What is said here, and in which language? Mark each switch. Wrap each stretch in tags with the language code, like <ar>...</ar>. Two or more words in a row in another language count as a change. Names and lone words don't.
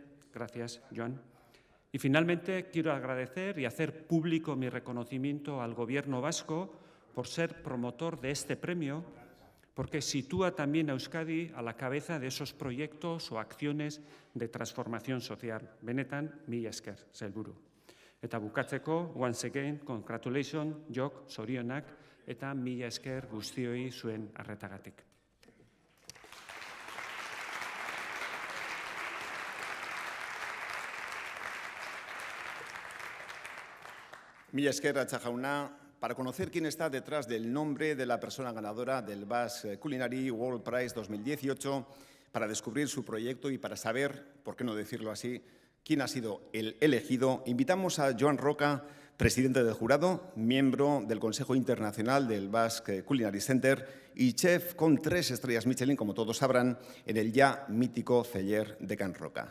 <es>Gracias, Joan. Y finalmente quiero agradecer y hacer público mi reconocimiento al Gobierno vasco por ser promotor de este premio, porque sitúa también a Euskadi a la cabeza de esos proyectos o acciones de transformación social.</es> <eu>Benetan, mila esker, sailburu. Eta bukatzeko,</eu> <en>once again, congratulations, Joc,</en> <eu>zorionak, eta mila esker guztioi zuen arretagatik. Mila esker, Atxa jauna.</eu> <es>Para conocer quién está detrás del nombre de la persona ganadora del Basque Culinary World Prize 2018, para descubrir su proyecto y para saber, por qué no decirlo así, quién ha sido el elegido, invitamos a Joan Roca, presidente del jurado, miembro del Consejo Internacional del Basque Culinary Center y chef con 3 estrellas Michelin, como todos sabrán, en el ya mítico Celler de Can Roca.</es>